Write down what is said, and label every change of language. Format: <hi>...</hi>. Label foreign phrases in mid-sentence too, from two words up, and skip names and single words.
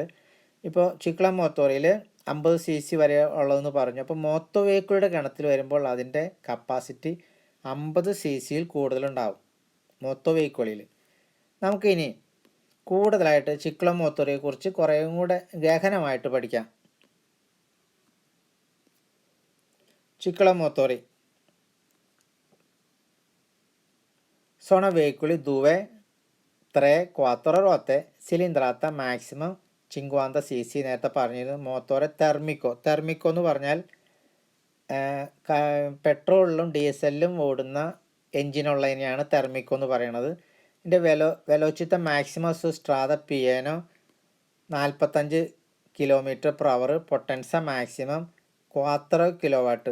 <ml>ഇപ്പോൾ ചിക്ലം മോത്തോറിയിൽ 50 cc വരെ ഉള്ളതെന്ന് പറഞ്ഞു. അപ്പോൾ മോട്ടോ വെഹിക്കിളുടെ ഗണത്തിൽ വരുമ്പോൾ അതിൻ്റെ കപ്പാസിറ്റി 50 cc കൂടുതലുണ്ടാവും മോട്ടോ വെഹിക്കിളിൽ. നമുക്കിനി കൂടുതലായിട്ട് ചിക്ലം മോത്തോറിയെ കുറിച്ച് കുറേയും കൂടെ ഗഹനമായിട്ട് പഠിക്കാം.</ml> <it>Ciccolo motori sono veicoli 2, 3, 4 ruote, cilindrata maximum 50 cc.</it> <ml>നേരത്തെ പറഞ്ഞിരുന്നു.</ml> <it>motore termico</it> <ml>എന്ന് പറഞ്ഞാൽ പെട്രോളിലും ഡീസലിലും ഓടുന്ന എൻജിനുള്ളതിനെയാണ് തെർമിക്കോ എന്ന് പറയുന്നത്.</ml> <it>ഇതിൻ്റെ velocità maximum su strada pieno 45 km/h, potenza maximum 4 kilowatt.</it>